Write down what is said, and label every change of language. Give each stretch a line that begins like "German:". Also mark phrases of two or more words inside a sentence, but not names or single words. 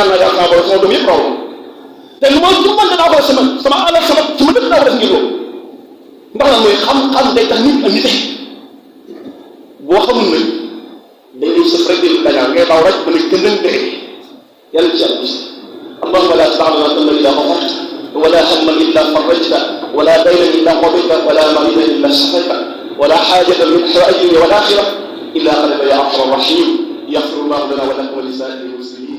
Wolof: ñaan naa yàlla sama borom sama doom yëpp raw la te lu ma lu mën danaa ko sama alal sama lépp daa ko def ngir loolu ndax nag mooy xam-xam day tax nit ak nite boo xamul nag dañ lay sëf rek di dañaa ngay daw rek ba ne gëndën dee yàlla ci yàlla
Arabic: اللهم لا تدع لنا ذنبا الا غفرته ولا هما الا فرجته ولا دينا الا قضيته ولا مريضا الا شفيته ولا حاجه من حوائج والاخره الا قلب يا ارحم الراحمين يغفر الله لنا ولكم ولسائر المسلمين